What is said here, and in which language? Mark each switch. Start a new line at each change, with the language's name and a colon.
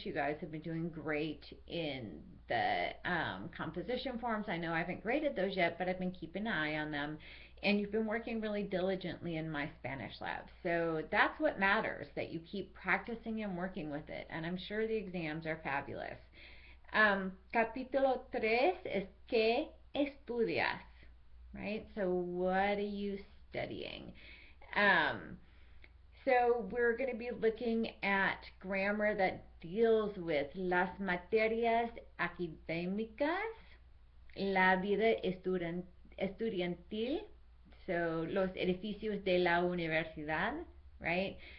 English: You guys have been doing great in the composition forms. I know I haven't graded those yet, but I've been keeping an eye on them, and you've been working really diligently in my Spanish lab. So that's what matters, that you keep practicing and working with it, and I'm sure the exams are fabulous.
Spanish: Capítulo 3 es ¿qué estudias?
English: Right? So what are you studying? Um, so we're going to be looking at grammar that deals with
Spanish: las materias académicas, la vida estudiantil,
English: so
Spanish: los edificios de la universidad,
English: right?